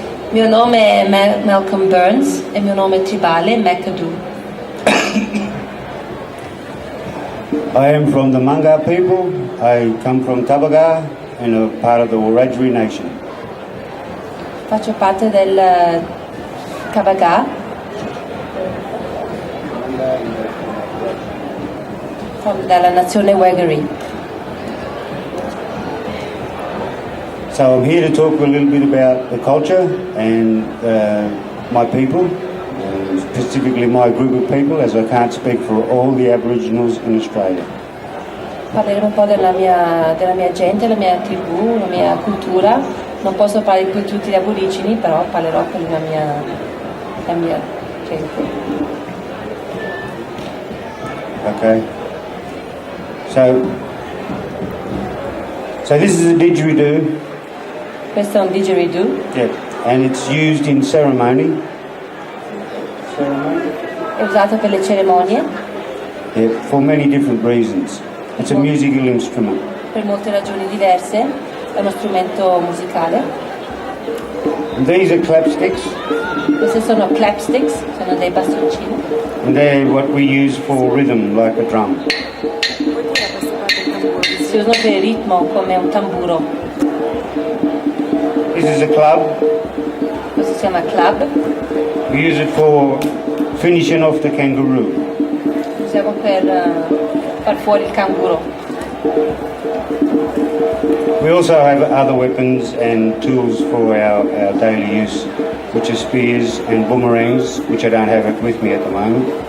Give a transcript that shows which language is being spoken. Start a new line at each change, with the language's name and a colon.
Italian: Mio nome è Malcolm Burns e il mio nome tribale è McAdoo.
English: I am from the Manga people. I come from Tabaga and a part of the Wiradjuri nation.
Italian: Faccio parte del Kabaga, dalla nazione Wiradjuri.
English: So I'm here to talk a little bit about the culture and my people, specifically my group of people, as I can't speak for all the Aboriginals in Australia.
Italian: Parleremo un po' della mia gente, la mia tribù, la mia cultura. Non posso parlare per tutti gli aborigeni, però parlerò per la mia gente.
English: Okay. So this is a didgeridoo.
Italian: Questo è un didgeridoo.
English: Yeah, and it's used in ceremony.
Italian: È usato per le cerimonie.
English: Yeah, for many different reasons. It's a musical instrument.
Italian: Per molte ragioni diverse, è uno strumento musicale.
English: And these are clapsticks.
Italian: Questi sono clapsticks, sono dei bastoncini.
English: And they're what we use for rhythm, like a drum.
Italian: Si usano per il ritmo come un tamburo.
English: This is a club.
Italian: Questo si chiama club.
English: We use it for finishing off the kangaroo.
Italian: Lo usiamo per far fuori il canguro.
English: We also have other weapons and tools for our daily use, which are spears and boomerangs, which I don't have with me at the moment.